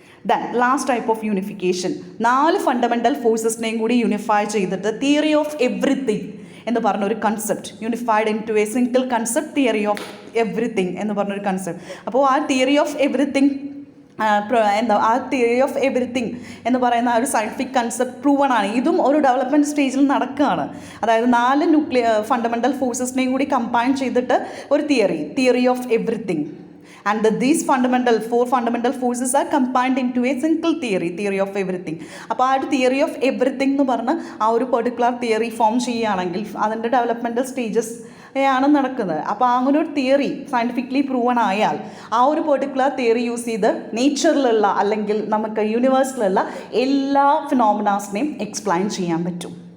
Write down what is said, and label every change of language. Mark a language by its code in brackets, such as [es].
[ml] Then last type of unification, 4 fundamental ഫോഴ്സസിനെയും കൂടി unify ചെയ്തിട്ട് theory of everything എന്ന് പറഞ്ഞൊരു concept, [en] unified into a single concept, [ml] theory of everything എന്ന് പറഞ്ഞൊരു concept. അപ്പോൾ ആ തിയറി ഓഫ് എവ്രിതിങ് ആ തിയറി ഓഫ് എവ്രിതിങ് എന്ന് പറയുന്ന ഒരു സയൻറ്റിഫിക് കൺസെപ്റ്റ് പ്രൂവൺ ആണ്. ഇതും ഒരു ഡെവലപ്മെൻറ്റ് സ്റ്റേജിൽ നടക്കുകയാണ്. അതായത് 4 ഫണ്ടമെൻ്റൽ ഫോഴ്സസിനെയും കൂടി കമ്പൈൻ ചെയ്തിട്ട് ഒരു theory of everything. [en] And these 4 fundamental forces are combined into a single theory of everything. [ml] അപ്പോൾ ആ ഒരു തിയറി ഓഫ് എവ്രിതിങ് എന്ന് പറഞ്ഞ് ആ ഒരു പെർട്ടിക്കുലർ തിയറി ഫോം ചെയ്യുകയാണെങ്കിൽ അതിൻ്റെ ഡെവലപ്മെൻറ്റൽ സ്റ്റേജസ് ആണ് നടക്കുന്നത്. അപ്പോൾ അങ്ങനെ ഒരു തിയറി സയൻറ്റിഫിക്കലി പ്രൂവൺ ആയാൽ ആ ഒരു പെർട്ടിക്കുലർ തിയറി യൂസ് ചെയ്ത് നേച്ചറിലുള്ള അല്ലെങ്കിൽ നമുക്ക് യൂണിവേഴ്സിലുള്ള എല്ലാ ഫിനോമിനാസിനെയും എക്സ്പ്ലെയിൻ ചെയ്യാൻ പറ്റും.